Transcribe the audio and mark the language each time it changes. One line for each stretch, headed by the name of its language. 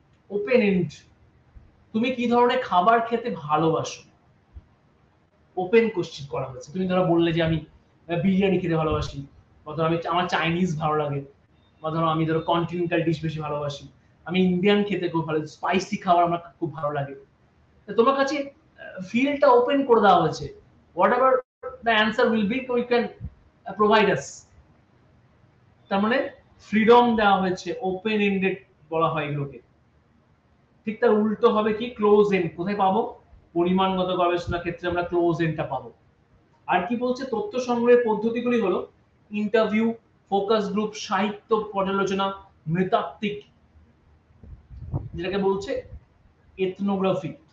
Bangla: Open and, তুমি কি ধরনের খাবার খেতে ভালোবাসো, ওপেন কোশ্চেন করা হয়েছে। তুমি ধরো বললে যে আমি বিরিয়ানি খেতে ভালোবাসি, বা ধরো আমি আমার চাইনিজ ভালো লাগে, বা ধরো আমি ধরো কন্টিনেন্টাল ডিশ বেশি ভালোবাসি, আমি ইন্ডিয়ান খেতে খুব ভালো, স্পাইসি খাবার আমার খুব ভালো লাগে। তোমার কাছে ফিল্ডটা ওপেন করে দেওয়া হয়েছে,
English: whatever the answer will be you can provide us।
Bangla: তার মানে ফ্রিডম দেওয়া হয়েছে, ওপেন এন্ডেড বলা হয় এগুলোকে। ঠিক তার উল্টো হবে কি, ক্লোজ এন্ড। কোথায় পাবো? পরিমাণগত গবেষণার ক্ষেত্রে আমরা ক্লোজ এন্ডটা পাবো। আর কি বলছে, তথ্য সংগ্রহের পদ্ধতিগুলি হলো ইন্টারভিউ, ফোকাস গ্রুপ, সাহিত্য পর্যালোচনা, নৃতাত্ত্বিক, যেটাকে বলছে এথনোগ্রাফি।